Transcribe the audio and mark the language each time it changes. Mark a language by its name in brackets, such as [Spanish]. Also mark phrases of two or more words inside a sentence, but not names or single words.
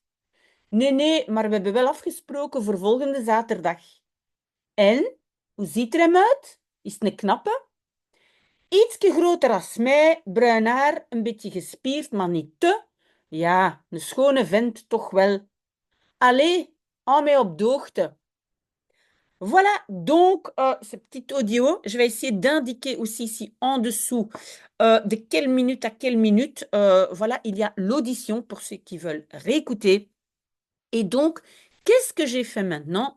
[Dutch] Nee, nee, maar we hebben wel afgesproken voor volgende zaterdag. En, hoe ziet er hem uit? Is het een knappe? Ietske groter als mij, bruin haar, een beetje gespierd, maar niet te. Ja, een schone vent toch wel. Allee, hou mij op de hoogte. [French] Voilà, donc ce petit audio, je vais essayer d'indiquer aussi ici en dessous de quelle minute à quelle minute, voilà, il y a l'audition pour ceux qui veulent réécouter. Et donc, qu'est-ce que j'ai fait maintenant?